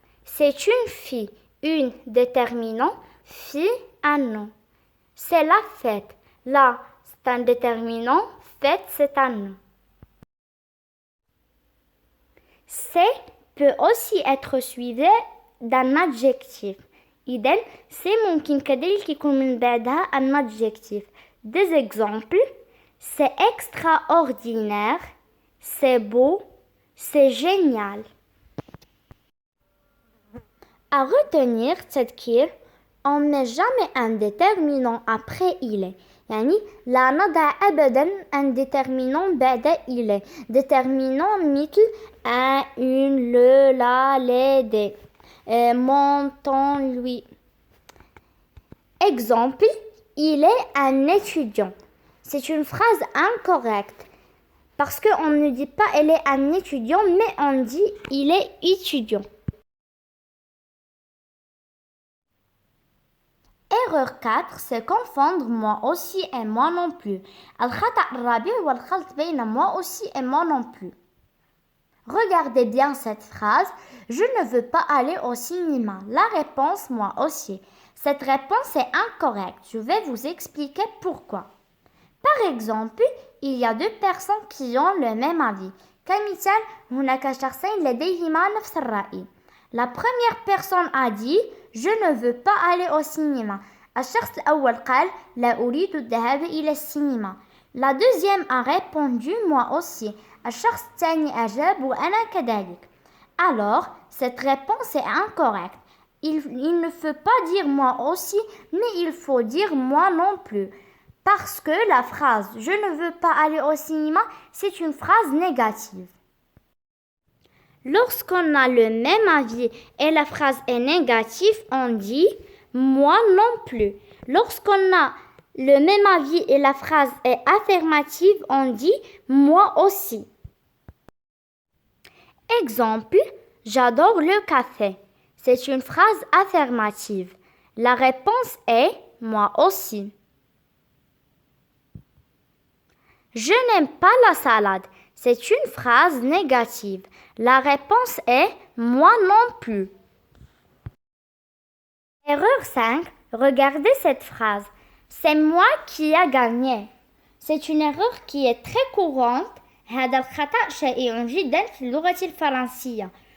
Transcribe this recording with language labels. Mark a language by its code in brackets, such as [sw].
[fr] C'est une fille, une déterminant, fille, un nom. C'est la fête, la, c'est un déterminant, fête, c'est un nom. C'est peut aussi être suivi d'un adjectif. [ar] إذن [fr] c'est [ar] ممكن كذلك يكون من بعدها [fr] un adjectif. Des exemples, c'est extraordinaire, c'est beau, c'est génial. À retenir, تذكير, on ne met jamais un déterminant après il est. [ar] يعني لا نضع أبدا [fr] un déterminant [ar] بعد [fr] il est. Déterminant مثل un, une, le, la, les, des. Mon, ton, lui. Exemple, il est un étudiant. C'est une phrase incorrecte parce qu'on ne dit pas elle est un étudiant, mais on dit il est étudiant. Erreur 4, c'est confondre moi aussi et moi non plus. [ar] الخطأ الرابع هو الخلط بين [fr] moi aussi et moi non plus. Regardez bien cette phrase. Je ne veux pas aller au cinéma. La réponse, moi aussi. Cette réponse est incorrecte. Je vais vous expliquer pourquoi. Par exemple, il y a deux personnes qui ont le même avis. [ar] كمثال هناك شخصين لديهما نفس الرأي. [fr] La première personne a dit je ne veux pas aller au cinéma. [ar] الشخص الأول قال لا أريد الذهاب إلى السينما. [fr] La deuxième a répondu moi aussi. [ar] الشخص الثاني أجاب وأنا كذلك. [fr] Alors, cette réponse est incorrecte. Il ne faut pas dire moi aussi, mais il faut dire moi non plus. Parce que la phrase « je ne veux pas aller au cinéma » c'est une phrase négative. Lorsqu'on a le même avis et la phrase est négative, on dit « moi non plus ». Lorsqu'on a le même avis et la phrase est affirmative, on dit « moi aussi ». Exemple, j'adore le café. C'est une phrase affirmative. La réponse est moi aussi. Je n'aime pas la salade. C'est une phrase négative. La réponse est moi non plus. Erreur 5. Regardez cette phrase. C'est moi qui a gagné. C'est une erreur qui est très courante. [ar] هذا الخطأ شائع جدا في اللغة الفرنسية.